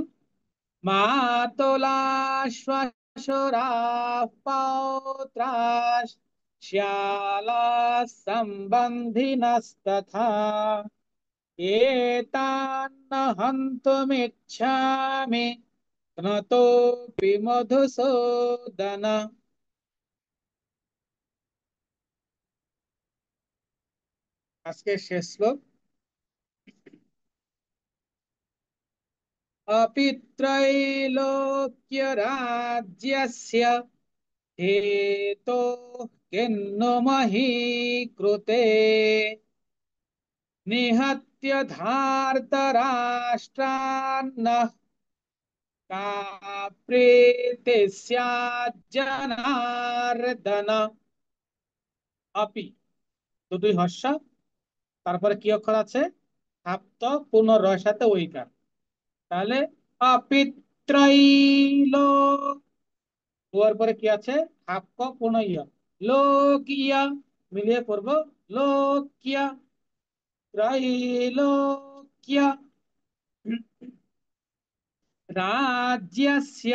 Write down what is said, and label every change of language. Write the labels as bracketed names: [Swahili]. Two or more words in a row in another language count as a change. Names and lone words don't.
[Sanskrit] মাতোলা শ্বাসরা পৌত্রাস শ্যালা সম্বন্ধিনস্তথা এতান্ন হন্তুমিচ্ছামি নতোপি মধুসূদন। [Bangla] আজকে শেষ শ্লোক। [Sanskrit] अपि त्रैलोक्यराज्यस्य हेतोः किन्नु मही कृते निहत्य धार्तराष्ट्रान्नः का प्रीतिः स्यात् जनार्दन। [Bangla] अपि দুটোই হর্ষ, তারপরে কি অক্ষর আছে? হাপ্ত পূর্ণ রয়ের সাথে ওইকার। তাহলে অপিত্রাইল, ওর পরে কি আছে? হাফ ক পূর্ণ ইয়া, লোকিয়া, মিলিয়ে পড়বো লোকিয়া, [Sanskrit] ত্রৈলোক্য রাজ্যস্য।